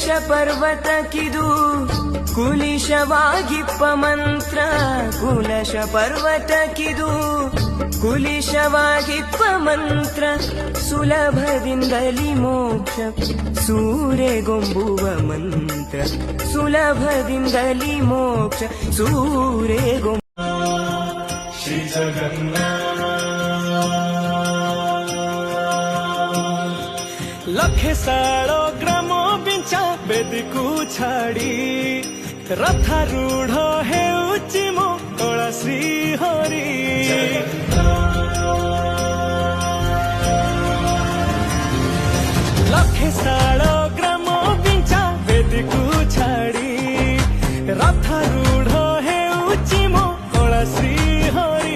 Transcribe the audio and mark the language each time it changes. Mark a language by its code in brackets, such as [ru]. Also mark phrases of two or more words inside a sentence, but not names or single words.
[kn] ಪರ್ವತಕ್ಕಿದು ಕುಲಿಶವಾಗಿಪ್ಪ ಮಂತ್ರ ಕುಲಶ ಪರ್ವತಕ್ಕಿದು ಕುಲಿಶವಾಗಿಪ್ಪ ಮಂತ್ರ ಸುಲಭದಿಂದಲಿ ಮೋಕ್ಷ ಸೂರೆಗೊಂಬುವ ಮಂತ್ರ ಸುಲಭದಿಂದಲಿ ಮೋಕ್ಷ ಸೂರೆಗೊಂಬ ಶ್ರೀ ಜಗನ್ನಾಥ [or] ଲକ୍ଷେ ଶାଳଗ୍ରାମ ବିଞ୍ଚା ବେଦୀକୁ ଛାଡ଼ି ରଥାରୂଢ଼ ହେଉଛି ମୋ କଳା ଶ୍ରୀ ହରି। ଲକ୍ଷେ ଶାଳଗ୍ରାମ ବିଞ୍ଚା ବେଦୀକୁ ଛାଡ଼ି ରଥାରୂଢ଼ ହେଉଛି ମୋ କଳା ଶ୍ରୀ ହରି।